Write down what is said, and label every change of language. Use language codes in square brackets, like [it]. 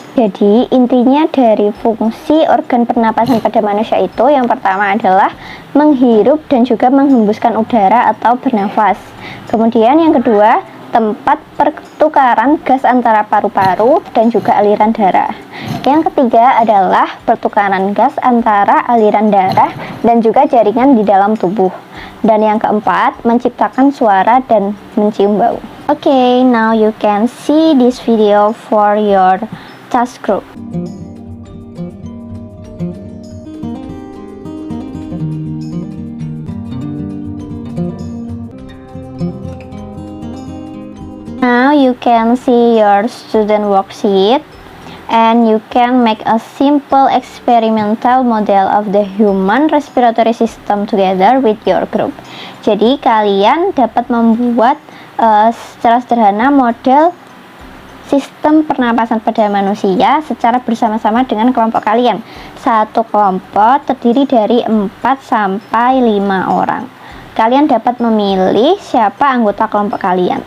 [id] Jadi intinya dari fungsi organ pernapasan pada manusia itu yang pertama adalah menghirup dan juga menghembuskan udara atau bernafas. Kemudian yang kedua, tempat pertukaran gas antara paru-paru dan juga aliran darah. Yang ketiga adalah pertukaran gas antara aliran darah dan juga jaringan di dalam tubuh. Dan yang keempat, menciptakan suara dan mencium bau. [en] Okay, now you can see this video for your task group. Now you can see your student worksheet and you can make a simple experimental model of the human respiratory system together with your group. [id] Jadi kalian dapat membuat secara sederhana model sistem pernapasan pada manusia secara bersama-sama dengan kelompok kalian. Satu kelompok terdiri dari 4 sampai 5 orang. Kalian dapat memilih siapa anggota kelompok kalian.